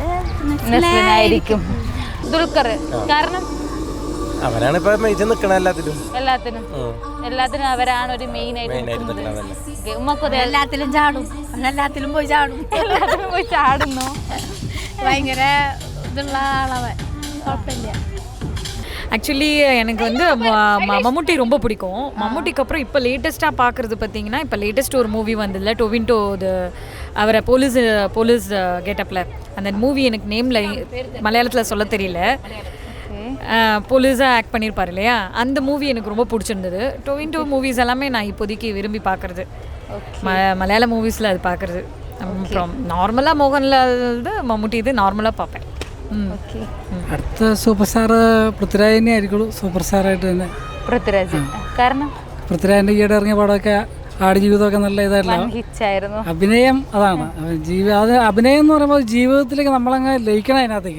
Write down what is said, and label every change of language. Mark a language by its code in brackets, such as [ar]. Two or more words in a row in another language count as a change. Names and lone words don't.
[ml] നെസ്ലിനായിരിക്കും. ദുൽഖർ. കാരണം അവരാണ് ഇപ്പൊ നിൽക്കണ എല്ലാത്തിനും അവരാണ് ഒരു മെയിൻ ആയിട്ട്. എല്ലാത്തിലും ചാടും, എല്ലാത്തിലും പോയി ചാടുന്നു. ഭയങ്കര ഇതുള്ള ആളവൻ, കുഴപ്പമില്ല. [ta] ஆக்சுவலி எனக்கு வந்து மம்முட்டி ரொம்ப பிடிக்கும். மம்முட்டிக்கு அப்புறம் இப்போ லேட்டஸ்ட்டாக பார்க்குறது பார்த்தீங்கன்னா, இப்போ லேட்டஸ்ட் ஒரு மூவி வந்ததில்ல, டொவின்டோ அவரை போலீஸ் கெட்டப்பில். அந்த மூவி எனக்கு நேமில் மலையாளத்தில் சொல்ல தெரியல. போலீஸாக ஆக்ட் பண்ணியிருப்பார் இல்லையா, அந்த மூவி எனக்கு ரொம்ப பிடிச்சிருந்தது. டொவின்டோ மூவிஸ் எல்லாமே நான் இப்போதைக்கு விரும்பி பார்க்குறது, மலையாள மூவிஸில் அது பார்க்குறது. அப்புறம் நார்மலாக மோகன்லால் மம்முட்டி இது நார்மலாக பார்ப்பேன். [ml] അടുത്ത സൂപ്പർ സ്റ്റാർ പൃഥ്വിരാജ് തന്നെ ആയിരിക്കുള്ളൂ. സൂപ്പർ സ്റ്റാറായിട്ട് തന്നെ കാരണം പൃഥ്വിരാജിൻ്റെ ഈയിടെ ഇറങ്ങിയ പടമൊക്കെ ആടുജീവിതമൊക്കെ നല്ല ഇതായിരുന്നു. അഭിനയം അതാണ് അത് അഭിനയം എന്ന് പറയുമ്പോൾ ജീവിതത്തിലേക്ക് നമ്മളങ്ങ് ലയിക്കണം അതിനകത്തേക്ക്.